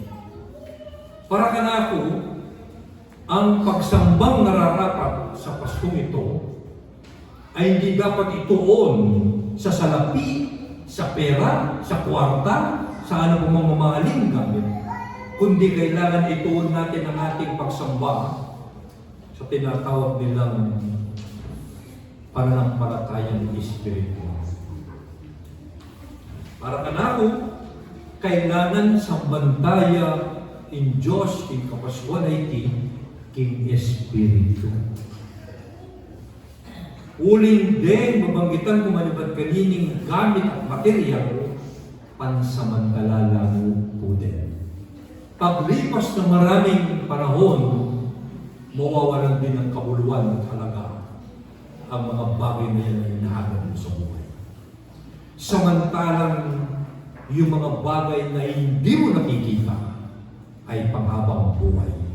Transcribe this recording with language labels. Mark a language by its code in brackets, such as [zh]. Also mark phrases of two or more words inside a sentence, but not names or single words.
[tl] Para ka na ako, ang pagsambang nararapat sa Paskong ito ay hindi dapat ituon sa salapi, sa pera, sa kwarta, sa ano pong mamahaling gamit, kundi kailangan ituon natin ang ating pagsamba sa tinatawag nilang pananampalatayang espiritual. [pam] Para kanako, kailangan sambantaya in Diyos, in kapaswalay king Espiritu. Uling din, mabanggitan kung manibat kanining gamit at material, [tl] pansamantala lang po din. Paglipas ng maraming panahon, mawawalan din ng kabuluhan at halaga ang mga bagay na yan ay nahanap mo sa buhay. Samantalang yung mga bagay na hindi mo nakikita ay panghabang buhay.